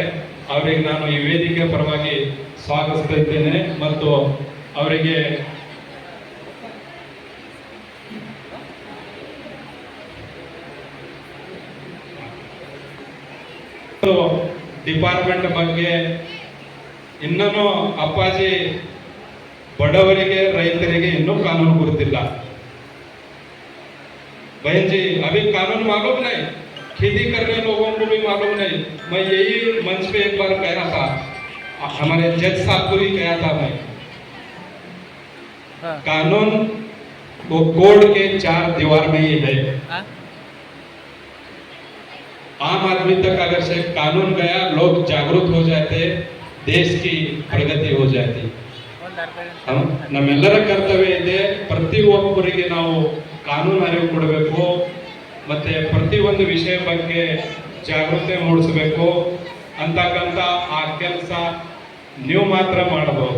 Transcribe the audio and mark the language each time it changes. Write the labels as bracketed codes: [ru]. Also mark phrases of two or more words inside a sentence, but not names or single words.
[kn] ಅವರಿಗೆ ನಾನು ಈ ವೇದಿಕೆ ಪರವಾಗಿ ಸ್ವಾಗತಿಸುತ್ತೇನೆ ಮತ್ತು ಅವರಿಗೆ ಡಿಪಾರ್ಟ್ಮೆಂಟ್ ಬಗ್ಗೆ ಇನ್ನೂ ಅಪ್ಪಾಜಿ ಬಡವರಿಗೆ ರೈತರಿಗೆ ಇನ್ನೂ ಕಾನೂನು ಗುರುತಿಲ್ಲ. [hi] बहन जी, अभी कानून मालूम नहीं, खेती करने लोगों को भी मालूम नहीं। मैं यही मंच पे एक बार कहा था, हमारे जज साहब को भी कहा था मैं, कानून वो कोर्ट के 4 दीवार में ही है। आम आदमी तक अगर से कानून गया, लोग जागरूक हो जाते, देश की प्रगति हो जाती। [kn] ನಮ್ಮೆಲ್ಲರ ಕರ್ತವ್ಯ ಇದೆ, ಪ್ರತಿಯೊಬ್ಬರಿಗೆ ನಾವು ಕಾನೂನು ಅರಿವು ಕೊಡಬೇಕು, ಮತ್ತೆ ಪ್ರತಿಯೊಂದು ವಿಷಯ ಬಗ್ಗೆ ಜಾಗೃತಿ ಮೂಡಿಸಬೇಕು ಅಂತಕ್ಕಂಥ ಆ ಕೆಲಸ ನೀವು ಮಾತ್ರ ಮಾಡಬಹುದು.